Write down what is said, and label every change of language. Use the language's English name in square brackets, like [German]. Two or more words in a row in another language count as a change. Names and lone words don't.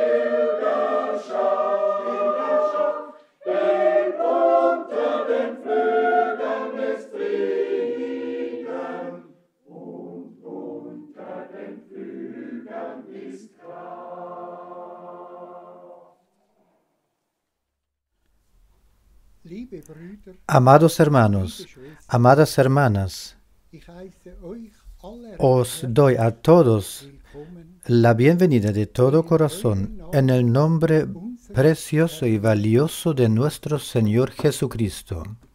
[German] Pilgerschaft, denn unter den Flügeln ist Frieden und unter den Flügeln ist Kraft. [Spanish] Amados hermanos, amadas hermanas, os doy a todos la bienvenida de todo corazón en el nombre precioso y valioso de nuestro Señor Jesucristo.